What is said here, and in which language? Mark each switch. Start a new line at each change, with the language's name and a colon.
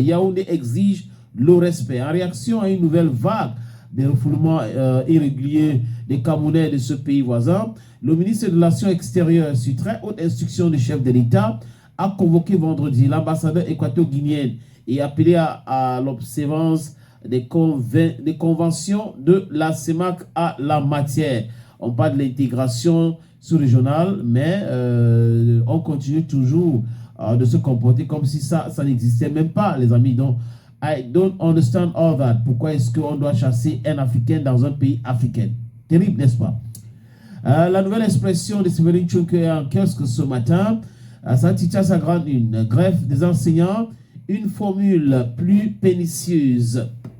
French: Yaoundé exige le respect. En réaction à une nouvelle vague de refoulements irréguliers des Camerounais de ce pays voisin, le ministre de l'Action extérieure, sur très haute instruction du chef de l'État, a convoqué vendredi l'ambassadeur équato-guinéen et appelé à l'observance des conventions de la CEMAC à la matière. On parle de l'intégration sous-régionale, mais on continue toujours de se comporter comme si ça n'existait même pas, les amis. Donc,
English: I don't understand all that.
French: Pourquoi est-ce qu'on doit chasser un Africain dans un pays africain? Terrible, n'est-ce pas? La nouvelle expression de Séverine Tchouké en kiosque ce matin, ça titre sa grande une, greffe des enseignants, une formule plus pernicieuse.